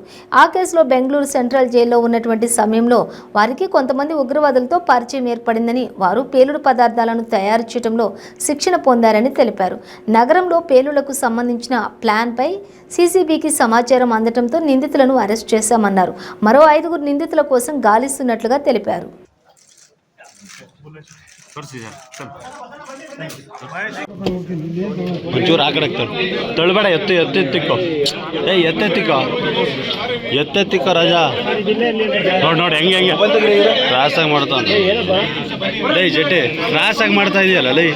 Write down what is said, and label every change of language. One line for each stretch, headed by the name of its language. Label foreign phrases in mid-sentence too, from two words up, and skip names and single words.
Telugu: ఆ కేసులో బెంగళూరు సెంట్రల్ జైల్లో ఉన్నటువంటి సమయంలో వారికి కొంతమంది ఉగ్రవాదులతో పరిచయం ఏర్పడిందని, వారు పేలుడు పదార్థాలను తయారు చేయడంలో శిక్షణ పొందారని తెలిపారు. నగరంలో పేలుళ్లకు సంబంధించిన ప్లాన్పై సీసీబీకి సమాచారం అందడంతో నిందితులను అరెస్ట్ చేశామన్నారు. మరో 5 నిందితుల కోసం గాలిస్తున్నట్లుగా తెలిపారు.
Kannada: ಒಂಚೂರು ಆ ಕಡೆ ತೊಳ್ಬೇಡ, ಎತ್ತಿಕ್ಕೋ ಎತ್ತೆತ್ತಿಕ್ಕೋ ರಾಜಾ. ನೋಡಿ ಹೆಂಗೆ ಕ್ರಾಸಾಗಿ ಮಾಡ್ತಾನೆ ಲೈ ಜಟ್ಟಿ, ಕ್ರಾಸಾಗಿ ಮಾಡ್ತಾ ಇದೆಯಲ್ಲ ಲೈ.